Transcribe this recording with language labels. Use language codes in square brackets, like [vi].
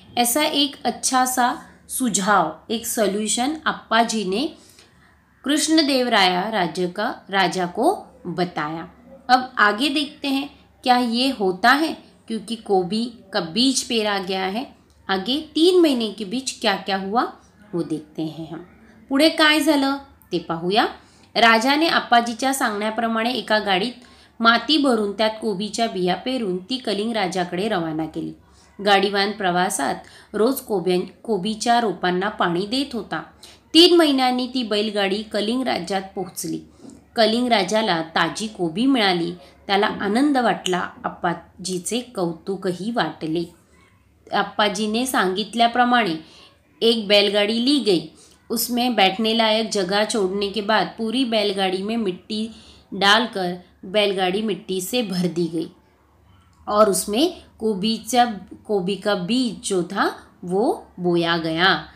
[hi] ऐसा एक अच्छा सा सुझाव, एक सॉल्यूशन अप्पाजी ने कृष्णदेवराय राजा को बताया। अब आगे देखते हैं क्या ये होता है, क्योंकि गोभी का बीज पेरा गया है। आगे 3 महीने के बीच क्या क्या हुआ वो देखते हैं हम। [mr] पुढे काय झालं ते पाहूया। राजाने अप्पाजीच्या सांगण्याप्रमाणे एका गाडीत माती भरून त्यात गोबीच्या बिया पेरून ती कलिंग राजाकडे रवाना केली। गाडीवान प्रवासात रोज गोबीच्या रोपांना पाणी देत होता। 3 महिन्यांनी ती बैलगाडी कलिंग राज्यात पोहोचली। कलिंग राजाला ताजी गोबी मिळाली, त्याला आनंद वाटला, अप्पाजीचे कौतुकही वाटले। [hi] अप्पाजी ने सांगितल्याप्रमाणे एक बैलगाड़ी ली गई। उसमें बैठने लायक जगह छोड़ने के बाद पूरी बैलगाड़ी में मिट्टी डालकर बैलगाड़ी मिट्टी से भर दी गई और उसमें गोभी का बीज जो था वो बोया गया।